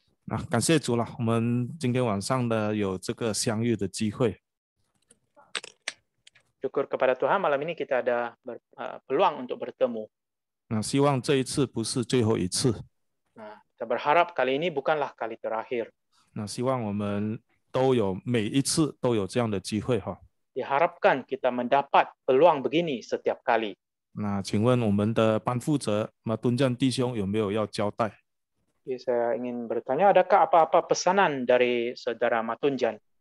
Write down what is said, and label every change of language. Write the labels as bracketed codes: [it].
[zh] 啊，感谢主了，我们今天晚上的有这个相遇的机会。 [ms] Syukur kepada Tuhan malam ini kita ada peluang untuk bertemu. [zh] 那希望这一次不是最后一次。 [ms] Nah, kita berharap kali ini bukanlah kali terakhir. [zh] 那希望我们都有每一次都有这样的机会哈。 [ms] Diharapkan kita mendapat peluang begini setiap kali. [zh] 那请问我们的班负责马敦将弟兄有没有要交代？ [ms] Jadi saya ingin bertanya, adakah apa-apa pesanan dari saudara Matunjan?